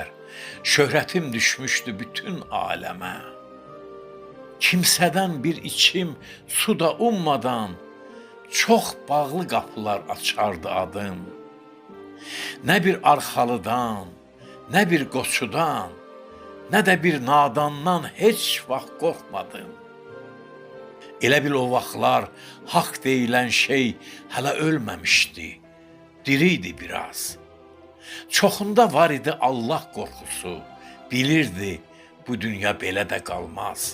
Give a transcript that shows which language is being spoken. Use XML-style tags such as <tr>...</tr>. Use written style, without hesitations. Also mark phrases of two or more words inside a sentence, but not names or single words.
<tr>Şöhretim düşmüştü bütün aleme. Kimseden bir içim suda ummadan çok bağlı kapılar açardı adım.</tr> <az>Ne bir arxalıdan, ne bir qoçudan, ne de bir nadandan heç vaxt qorxmadım. Elə bil o vaxtlar haqq deyilən şey hələ ölməmişdi, diriydi biraz. Çoxunda var idi Allah qorxusu, bilirdi bu dünya belə də qalmaz.</az>